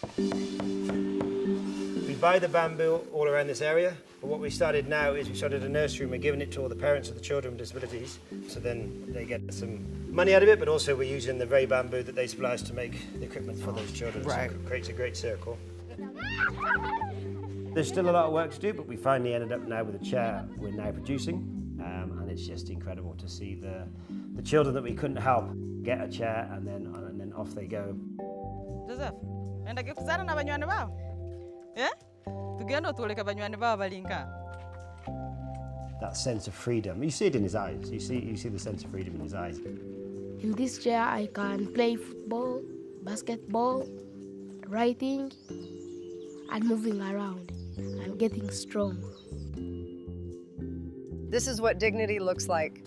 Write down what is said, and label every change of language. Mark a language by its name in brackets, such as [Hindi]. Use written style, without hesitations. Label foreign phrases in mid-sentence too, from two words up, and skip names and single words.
[English] We buy the bamboo all around this area, but what we started now is we started a nursery and we're giving it to all the parents of the children with disabilities, so then they get some money out of it, but also we're using the very bamboo that they supply us to make the equipment for those children. Right. So it creates a great circle. There's still a lot of work to do, but we finally ended up now with a chair we're now producing, and it's just incredible to see the children that we couldn't help get a chair and then off they go. [Nyankole] Joseph, nenda kukuzana na banywani bao? Eh? Tugenda tuoleka banywani bao balinka. [English] That sense of freedom, you see it in his eyes. You see the sense of freedom in his eyes. In this chair, I can play football, basketball, writing, and moving around. I'm getting strong. This is what dignity looks like.